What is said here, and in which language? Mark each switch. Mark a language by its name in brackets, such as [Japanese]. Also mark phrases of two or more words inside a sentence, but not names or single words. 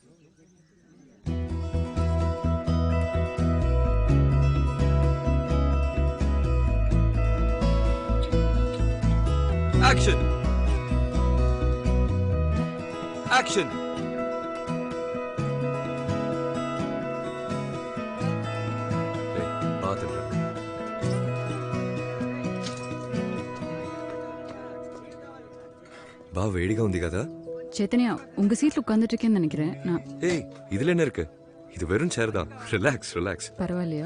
[Tamil] ஆக்ஷன், ஆக்ஷன். [Telugu] பார்த்துட்டு బా వేడిగా ఉంది కదా. [Tamil] చైతన్య உங்க சீட்ல உட்கார்ந்துட்டு இருக்கேன்னு நினைக்கிறேன் நான். ஏய், இதுல என்ன இருக்கு? இது வெறும் சேர் தான். [English] relax relax. [Tamil] பரவாயில்லையா?